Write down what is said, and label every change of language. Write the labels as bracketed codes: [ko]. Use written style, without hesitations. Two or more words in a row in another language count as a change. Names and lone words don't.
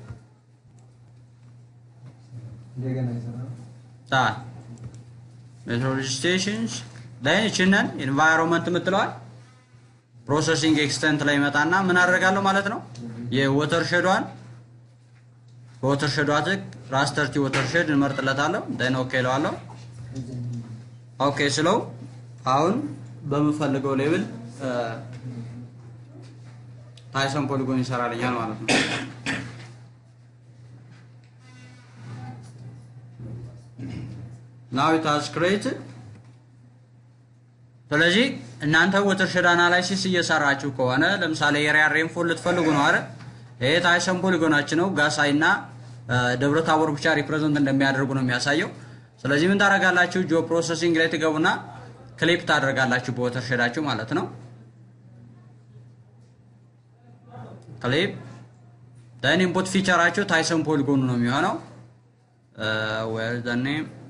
[en] meteorology stations [am] then እቺንን environment ምትለዋል [en] processing extent [am] ላይ መጣና ምን አደርጋለሁ ማለት ነው የወተር ሼዷን ወተር ሼዷት [en] raster to watershed [am] እንመርጥለታለሁ then ኦኬ እለዋለሁ ኦኬ ስለው አሁን በመፈልገው ሌቭል ታይሰን ፖሊጎን ይሰራልኛል ማለት ነው [en] now it has created [am] ስለዚህ እናንተ [en] watershed analysis [am] እየሰራችሁ ከሆነ ለምሳሌ [en] area rainfall [am] ልትፈልጉ ነው አይደል ይሄ ታይሰን ፖሊጎናችን ነው ጋሳይና ደብረታቦር ብቻ ሪፕሬዘንት እንደሚያደርጉ ነው የሚያሳየው ስለዚህ ምን ታረጋላችሁ [en] geoprocessing [am] ላይ ትገቡና ክሊፕ ታደርጋላችሁ በወተር ሼዳችሁ ማለት ነው ክሊፕ [en] then input [am] ፊቸራችሁ ታይሰን ፖሊጎን ነው የሚሆነው [en] where the name